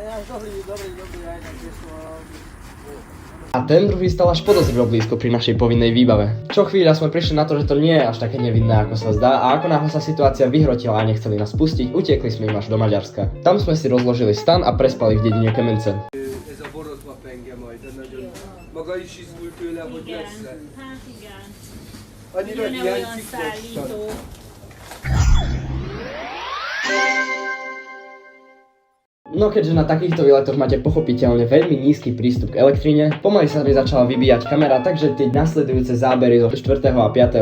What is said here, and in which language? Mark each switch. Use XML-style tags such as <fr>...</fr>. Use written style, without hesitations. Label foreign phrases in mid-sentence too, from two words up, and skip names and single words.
<sk>A ten druhý stal až podozrivo blízko pri našej povinnej výbave. Čo chvíľa sme prišli na to, že to nie je až také nevinné, ako sa zdá, a ako náhle sa situácia vyhrotila a nechceli nás pustiť, utekli sme im až do Maďarska. Tam sme si rozložili stan a prespali v dedine Kemence.</sk> <hu>Ez a borotva penge majd, de nagyon... Maga is izgul tőle, hogy lesz-e. Hát igen. Annyira Jön-e olyan hiányzik szállító?</hu> <sk>No keďže na takýchto výletoch máte pochopiteľne veľmi nízky prístup k elektrine, pomaly sa mi začala vybíjať kamera, takže tie nasledujúce zábery zo 4. a 5.</sk>